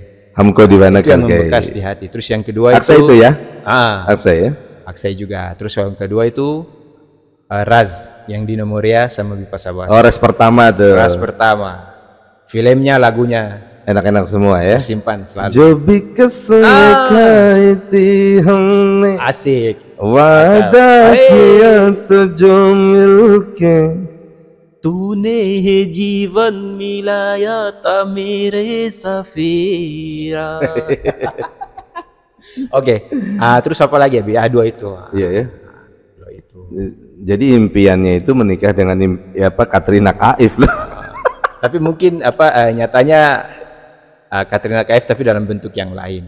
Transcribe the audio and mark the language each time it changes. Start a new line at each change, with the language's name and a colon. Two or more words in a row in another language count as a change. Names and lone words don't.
Indonesian: Hamko Divana Itu yang Kargai. membekas di hati. Terus yang kedua Akshay itu ya? Akshay ya? Akshay juga. Terus yang kedua itu Raz yang di Nomoria sama Bipasa Basa. Ras pertama tuh. Raz pertama. Filmnya, lagunya Enak-enak semua ya. tersimpan selalu.
Hindi: जो भी कसम थी हमने
Indonesian: Asik.
Hindi: वादा किया तो जो मिलके तूने है जीवन मिलाया था मेरे सफीरा.
Indonesian: Oke. Terus apa lagi ya, Bi? Dua itu. iya ya. Dua itu. Jadi impiannya itu menikah dengan Katrina Kaif loh. Tapi mungkin nyatanya Katrina Kaif tapi dalam bentuk yang lain.